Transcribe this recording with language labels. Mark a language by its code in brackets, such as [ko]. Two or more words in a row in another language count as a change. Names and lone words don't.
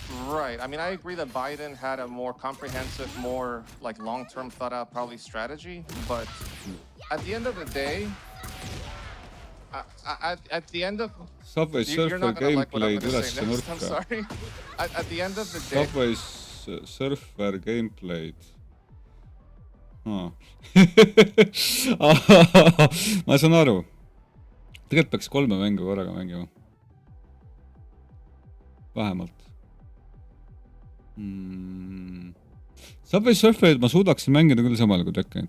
[en] I mean, I agree that Biden had a more comprehensive, more like long-term thought out probably strategy. But at the end of the day, at the end of Subway you're Surfer not gonna like what I'm gameplay gonna say ülesse next. I'm nurka. sorry. At the end of the day. [et] Subway Surfer gameplay'd. Ma saan aru. Tegelikult peaks 3 mängu korraga mängima. Vähemalt. Subway Surfer'id ma suudaksin mängida küll samal kui tekkenit.